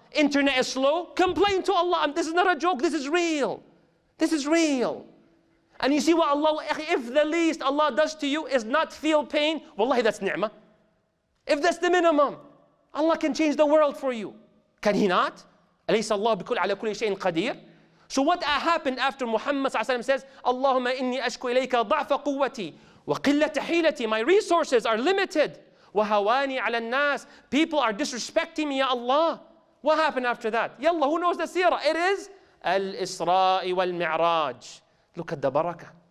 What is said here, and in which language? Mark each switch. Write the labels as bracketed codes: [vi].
[en] Internet is slow, complain to Allah. This is not a joke, this is real. This is real. And you see what Allah, if the least Allah does to you is not feel pain, wallahi that's ni'mah. If that's the minimum, Allah can change the world for you. Can He not? [ar] أليس الله بكل على كل شيء قدير? [en] So what happened after Muhammad says, [ar] Allahumma inni ashku ilayka ضعف قوتي وقلة حيلتي. [en] My resources are limited. [ar] وهواني على الناس. [en] People are disrespecting me, Ya Allah. What happened after that? Yalla, who knows the seerah? It is Al-Isra wal-Mi'raj. Look at the barakah.